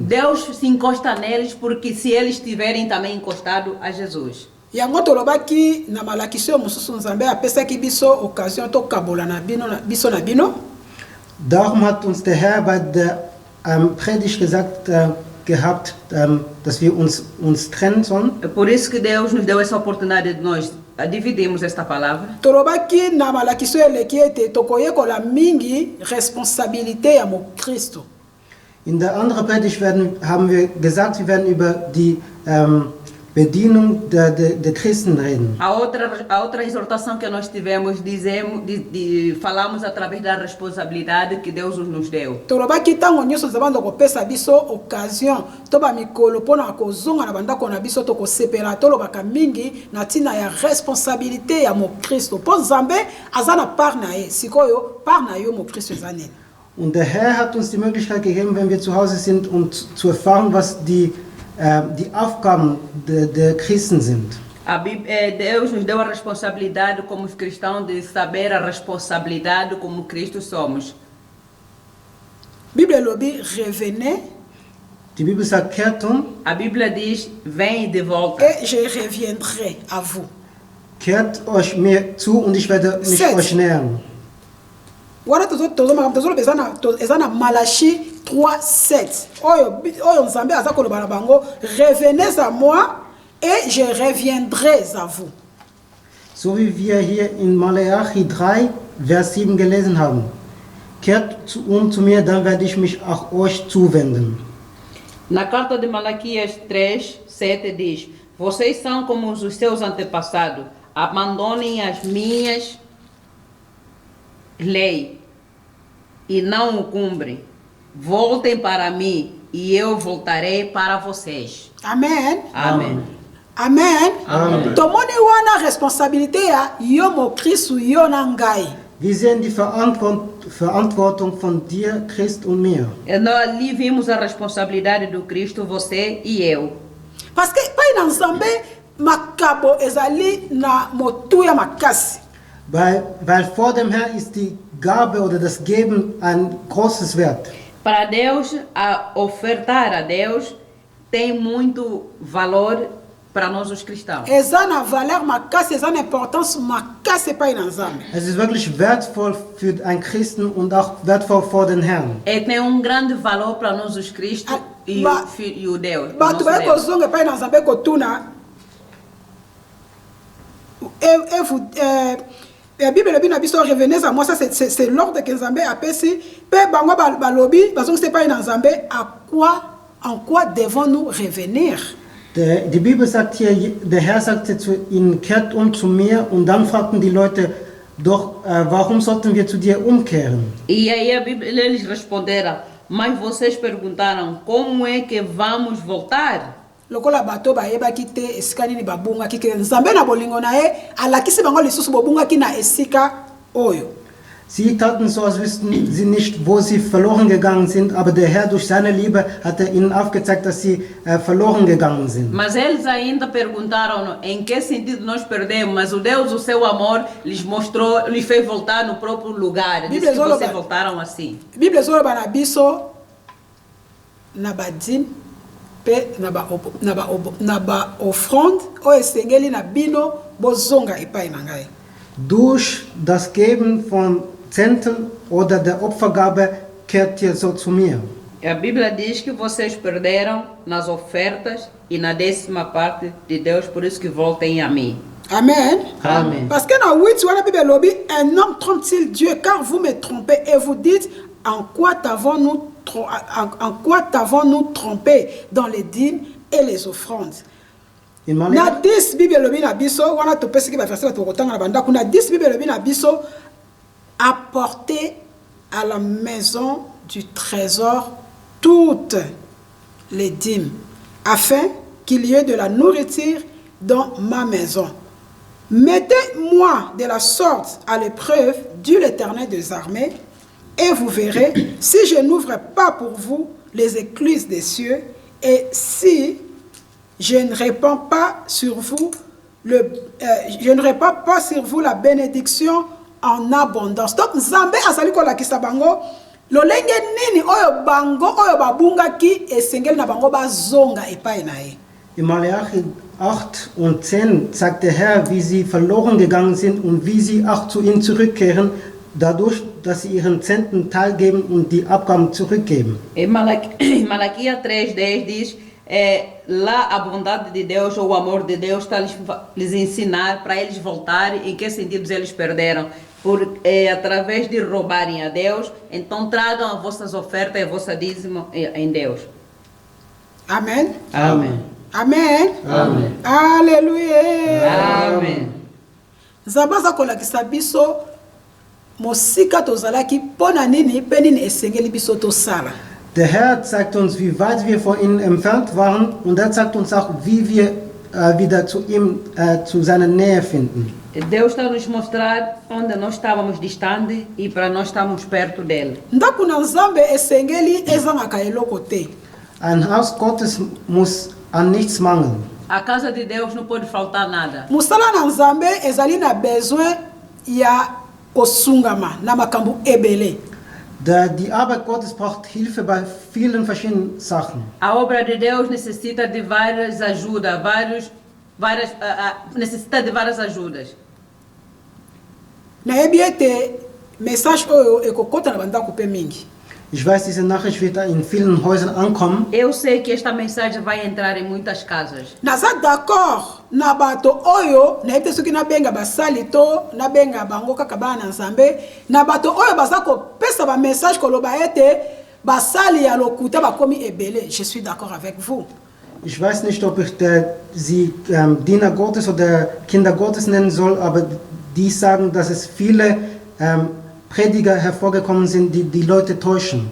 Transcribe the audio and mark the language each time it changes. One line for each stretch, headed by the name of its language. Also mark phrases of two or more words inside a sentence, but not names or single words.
Portuguese: Deus se encosta neles porque se eles estiverem também encostados a Jesus.
Lingala: Yango tolobaki na malakisi oyo mosusu nzambe apesaki biso occasion tokabola na biso na bino.
German: Darum hat uns der Herr bei der Predigt gesagt gehabt, dass wir uns trennen sollen.
Portuguese: É por isso que Deus nos deu essa oportunidade de nós dividirmos esta palavra.
Lingala: Tolobaki na malakisi oyo eleki ete tokoyekola mingi responsabilité ya mokristo.
German: In der anderen Predigt haben wir gesagt, wir werden über die Bedienung der Christen reden.
Portuguese: A outra exortação que nós tivemos, falamos através da responsabilidade que Deus nos deu.
Lingala: Tolobaki ntango nyonso nzambe akopesa biso occasion to bamikolo mpona kozonga na bandako na biso tokosepela tolobaka mingi na ntina ya responsabilité ya mokristo mpo nzambe aza na part na ye sikoyo part na yo mokristo eza nini.
German: Und der Herr hat uns die Möglichkeit gegeben, wenn wir zu Hause sind, um zu erfahren, was die Aufgaben der Christen sind.
Portuguese: Deus nos deu a responsabilidade como cristãos de saber a responsabilidade como Cristo somos.
Lingala: Bible lobi revenez.
German: Die Bibel sagt, kehrt
Portuguese: A Bíblia diz, vem de volta.
French: Et je reviendrai à vous.
German: Kehrt euch mir zu und ich werde mich euch nähern.
Lingala: Wana tozoloba eza na Malachi 3:7 oyo nzambe aza koloba na bango
French: revenez à moi et je reviendrai à vous.
German: So wie wir hier in Maleachi 3, Vers 7 gelesen haben. Kehrt zu mir, dann werde ich mich auch euch zuwenden.
Portuguese: Na carta de Malaquias 3, 7 diz: Vocês são como os seus antepassados, abandonem as minhas leis e não o cumprem. Voltem para mim e eu voltarei para vocês. Amen. Amém. Amen. Amen.
Lingala: Tomoni wana responsabilité ya yo mo Kristu yo na ngai.
German: Wir sehen die Verantwortung von dir, Christ und mir.
Portuguese: Nós ali vimos a responsabilidade do Cristo, você e eu.
French: Parce que
Lingala: pai na nzambe makabo ezali na motuya makasi.
German: Weil vor dem Herrn ist die Gabe oder das Geben ein großes Wert.
Portuguese: Para Deus, ofertar a Deus tem muito valor para nós os cristãos.
Lingala: Eza na valeur makasi, eza na importance makasi pai na nzambe.
German: Es ist wirklich wertvoll für einen Christen und auch wertvoll vor den Herrn.
Portuguese: E tem grande valor para nós os cristos e o Deus. o
Lingala: Bato
Portuguese: nosso
Lingala: ba
Portuguese: Deus.
Lingala: kozonga pai na nzambe kotuna. La Bible lobi na biso
French: revenez à moi, ça c'est l'ordre que
Lingala: Nzambe apesi. Pe bango balobi bazonga
French: c'est pas
Lingala: na Nzambe,
French: en quoi devons-nous revenir?
German: Die Bibel sagt hier, der Herr sagte zu ihnen, kehrt zu mir, und dann fragten die Leute, doch warum sollten wir zu dir umkehren?
Portuguese: E aí a Bíblia, eles responderam, mas vocês perguntaram, como é que vamos voltar?
Lingala: Lokola bato bayebaki te esika nini babungaki ke Nzambe na bolingo na ye alakisi bango lisusu bobungaki na esika oyo.
German: Sie taten so, als wüssten sie nicht, wo sie verloren gegangen sind, aber der Herr durch seine Liebe hat ihnen aufgezeigt, dass sie verloren gegangen sind.
Portuguese: Mas eles ainda perguntaram em que sentido nós perdemos, mas o Deus, o seu amor, lhes mostrou, lhes fez voltar no próprio lugar. Disse que vocês voltaram assim.
Lingala: Bíblia zoloba na biso na badim pe na ba offrande o esengeli na bino bozonga epai na ngai.
German: Durch das Geben von Zehntel oder der Opfergabe kehrt ihr so zu mir.
Portuguese: A Bíblia diz que vocês perderam nas ofertas e na 10ª parte de Deus, por isso que voltem a mim. Amen. Amen.
French: Parce que dans 8, la Bible lobi, un homme trompe-t-il Dieu car vous me trompez et vous dites en quoi t'avons-nous trompé dans les dîmes et les offrandes.
Lingala: Na 10 Bible lobi na biso wana topesi ki ba verset to kotanga na banda kuna 10 Bible lobi na biso
French: apporter à la maison du trésor toutes les dîmes afin qu'il y ait de la nourriture dans ma maison. Mettez-moi de la sorte à l'épreuve, dit l'Éternel des armées, et vous verrez si je n'ouvre pas pour vous les écluses des cieux et si je ne répands pas sur vous sur vous la bénédiction en abondance.
Lingala: Donc Nzambe azali ko lakisa bango lolenge nini oyo bango oyo babungaki esengeli na bango bazonga epai na ye.
German: In Malachi 8 und 10 sagt der Herr, wie sie verloren gegangen sind und wie sie auch zu ihm zurückkehren, dadurch, dass sie ihren 10. Teil geben und die Abgaben zurückgeben.
Portuguese: Em Malaquias 3:10 diz, lá a bondade de Deus ou o amor de Deus está lhes ensinar para eles voltarem, em que sentidos eles perderam. Através de roubarem a Deus, então tragam as vossas ofertas e a vossa dízimo em Deus. Amen. Amém. Amen. Amen. Alléluia. Amen.
Lingala: Zabaza kolakisa biso mosika tozalaki pona nini pe nini esengeli biso tosala.
German: Der Herr zeigt uns, wie weit wir von ihm entfernt waren, und er zeigt uns auch, wie wir wieder zu ihm, zu seiner Nähe finden.
Portuguese: Deus está nos mostrar onde nós estávamos distantes e para nós estamos perto dele.
Lingala: Ndako na Nzambe esengeli ezangaka eloko te.
German: Ein Haus Gottes muss an nichts mangeln.
Portuguese: A casa de Deus não pode faltar nada.
Lingala: Musala na Nzambe ezali na besoin ya kosungama na makambo ebele.
German: Die Arbeit Gottes braucht Hilfe bei vielen verschiedenen Sachen.
Portuguese: A obra de Deus necessita de várias ajudas, necessita de várias ajudas.
Lingala: Nayebi ete message oyo ekokota na bandako pe mingi.
German: Ich weiß, diese Nachricht wird in vielen Häusern ankommen.
Portuguese: Eu sei que esta mensagem vai entrar em muitas casas.
Lingala: naza d'accord na bato oyo nayebi te soki nabenga basali to nabenga bango kaka bana na nzambe na bato oyo baza kopesa bamessage koloba ete basali ya lokuta bakomi ebele.
French: Je suis d'accord avec vous.
German: Ich weiß nicht, ob ich sie Diener Gottes oder Kinder Gottes nennen soll, aber die sagen, dass es viele Prediger hervorgekommen sind, die die Leute täuschen.